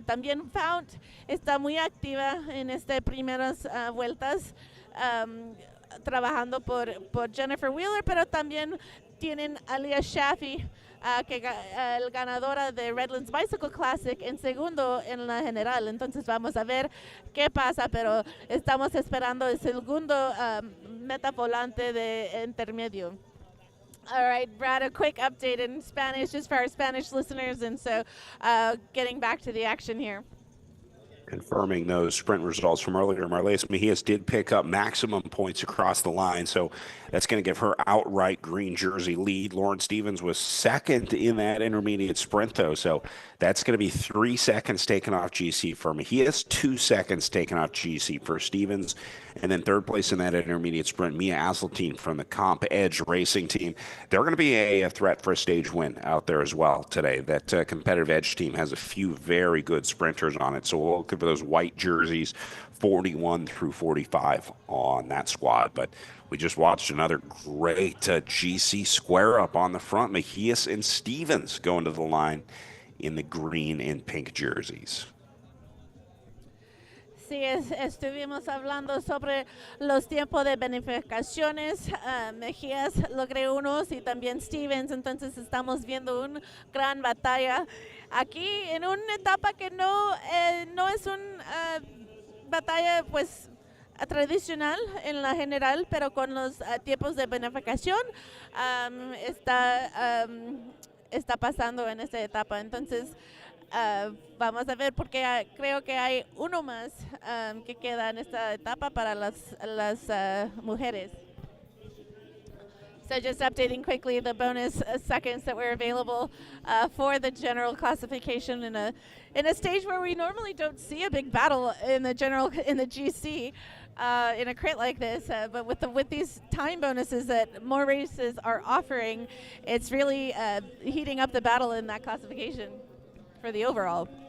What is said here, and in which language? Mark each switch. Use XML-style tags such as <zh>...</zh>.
<es>También Fount está muy activa en estas primeras vueltas, trabajando por Jennifer Wheeler, pero también tienen a Leah Shaffey, el ganadora de Redlands Bicycle Classic, en segundo en la general. Entonces vamos a ver qué pasa, pero estamos esperando el segundo meta volante de intermedio.</es> <en>All right, Brad, a quick update in Spanish just for our Spanish listeners, and so getting back to the action here. Confirming those sprint results from earlier, Marlise Mejias did pick up maximum points across the line, so that's going to give her outright green jersey lead. Lauren Stevens was second in that intermediate sprint, though, so that's going to be 3 seconds taken off GC for Mejias, 2 seconds taken off GC for Stevens, and then third place in that intermediate sprint, Mia Asseltine from the Comp Edge Racing team. They're going to be a threat for a stage win out there as well today. That competitive Edge team has a few very good sprinters on it, so we'll look for those white jerseys 41 through 45 on that squad. But we just watched another great GC square up on the front. Mejias and Stevens going to the line in the green and pink jerseys.</en> <es>Sí, estuvimos hablando sobre los tiempos de bonificaciones. Mejias logré unos y también Stevens, entonces estamos viendo una gran batalla aquí en una etapa que no es una batalla pues tradicional en la general, pero con los tiempos de bonificación está pasando en esta etapa. Entonces vamos a ver, porque creo que hay uno más que queda en esta etapa para las mujeres.</es> <en>So just updating quickly the bonus seconds that were available for the general classification in a stage where we normally don't see a big battle in the GC in a crit like this. But with these time bonuses that more races are offering, it's really heating up the battle in that classification for the overall.</en>